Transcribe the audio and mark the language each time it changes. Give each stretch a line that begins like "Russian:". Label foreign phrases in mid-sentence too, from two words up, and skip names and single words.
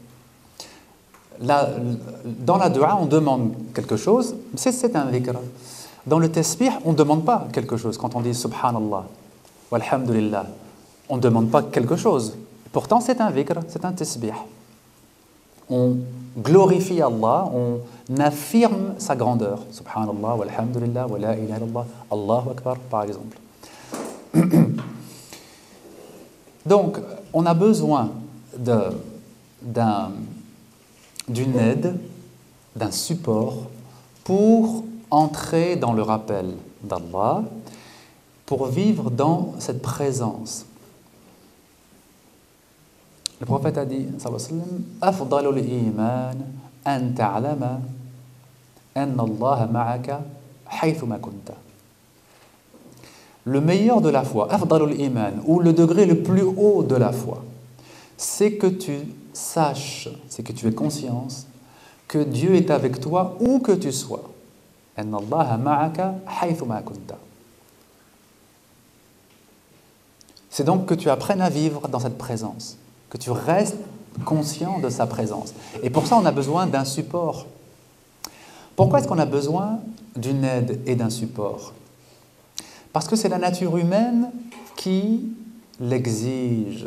French: Dans la dua, on demande quelque chose, c'est un dhikr. Dans le tasbih, on ne demande pas quelque chose. Quand on dit
Arabic: سبحان الله، والحمد لله,
French: on ne demande pas quelque chose. Pourtant, c'est un dhikr, c'est un tasbih. On glorifie Allah, on affirme sa grandeur.
Arabic: سبحان الله، والحمد لله، ولا إله إلا الله، الله أكبر,
French: par exemple. Donc, on a besoin d'une aide, d'un support pour entrer dans le rappel d'Allah, pour vivre dans cette présence. Le prophète a dit,
Arabic: أفضل الإيمان أن تعلم أن الله معك حيثما كنت.
French: Le meilleur de la foi,
Arabic: أفضل الإيمان,
French: ou le degré le plus haut de la foi, c'est que tu saches, c'est que tu aies conscience que Dieu est avec toi où que tu sois.
Arabic: أن الله معك حيثما كنت.
French: C'est donc que tu apprennes à vivre dans cette présence, que tu restes conscient de sa présence. Et pour ça, on a besoin d'un support. Pourquoi est-ce qu'on a besoin d'une aide et d'un support? Parce que c'est la nature humaine qui l'exige.